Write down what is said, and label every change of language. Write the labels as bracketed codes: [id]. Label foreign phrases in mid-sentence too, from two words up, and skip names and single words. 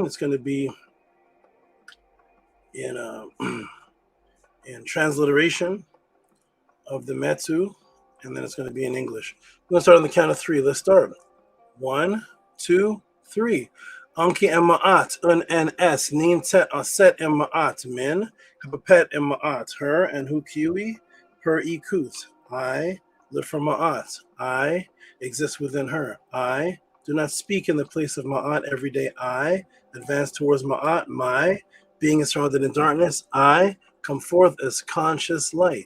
[en] It's going to be in transliteration of the Metu, and then it's going to be in English. We're going to start on the count of 3. Let's start. 1, 2, 3. [egy] Anki ema'at, un and s, nin tet aset ema'at, min, hapapet ema'at, her, and hukiwi, per ikut. [en] I live from ma'at. I exist within her. I do not speak in the place of ma'at every day. I advance towards ma'at. My being is surrounded in darkness. I come forth as conscious light.